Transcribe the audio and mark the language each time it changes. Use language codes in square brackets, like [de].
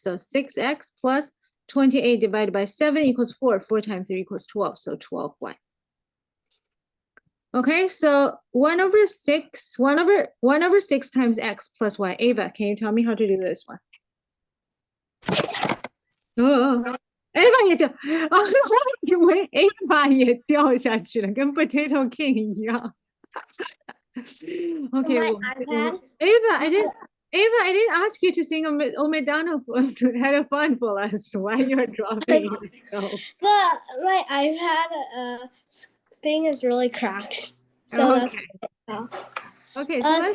[en] So 6x plus 28 divided by 7 equals 4. 4 times 3 equals 12. So 12y. Okay, so 1 over 6. 1 over 6 times x plus y. Ava, can you tell me how to do this one? [zh] Ava 也掉，我以为 Ava 也掉下去了，跟 Potato King 一样。 [en] Okay, my well, iPad? Ava, I didn't ask you to sing Old MacDonald had a fun for us. Why you're dropping yourself? My iPad thing is really cracked. So that's Okay, so let's